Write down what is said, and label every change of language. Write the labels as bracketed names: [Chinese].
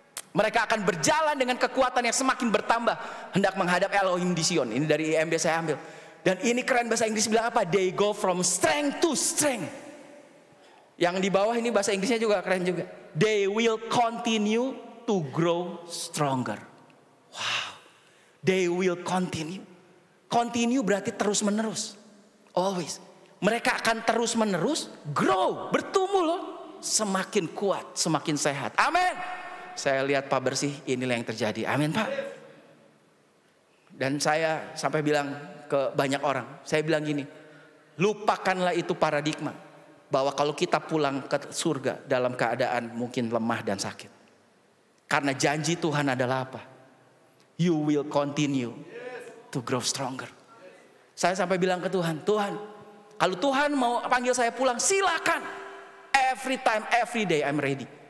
[Indonesian] Mereka akan berjalan dengan kekuatan yang semakin bertambah, hendak menghadap Elohim di Sion. Ini dari IMB saya ambil. Dan ini keren, bahasa Inggris bilang apa? [English] They go from strength to strength. [Indonesian] Yang di bawah ini bahasa Inggrisnya juga keren juga. [English] They will continue to grow stronger. Wow. They will continue. Continue [Indonesian] berarti terus menerus. [English] Always. [Indonesian] Mereka akan terus menerus [English] grow, [Indonesian] bertumbuh loh. Semakin kuat, semakin sehat. Amin. Saya lihat Pak bersih, inilah yang terjadi. Amin, Pak. Dan saya sampai bilang ke banyak orang, saya bilang gini, lupakanlah itu paradigma bahwa kalau kita pulang ke surga dalam keadaan mungkin lemah dan sakit. Karena janji Tuhan adalah apa? [English] You will continue to grow stronger. [Indonesian] Saya sampai bilang ke Tuhan, Tuhan, kalau Tuhan mau panggil saya pulang, silakan. [English] Every time, every day I'm ready.